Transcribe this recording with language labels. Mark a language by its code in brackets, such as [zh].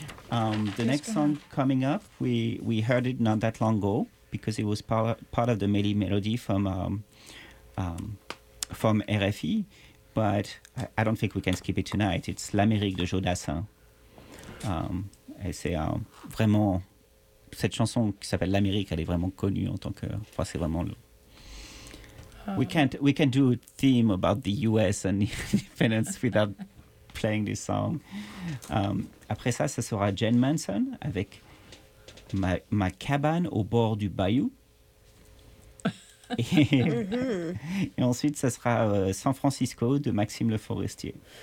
[en] The next song coming up, we heard it not that long ago because it was part of the Mélie Mélodie from RFI, but I don't think we can skip it tonight. It's L'Amérique de Joe Dassin. [fr] Et c'est vraiment cette chanson qui s'appelle L'Amérique, elle est vraiment connue en tant que enfin, c'est vraiment le. [en] We can't do a theme about the U.S. and independence without playing this song. [fr] Après ça, ça sera Jane Manson avec ma cabane au bord du bayou. Et ensuite, ça sera San Francisco de Maxime Le Forestier.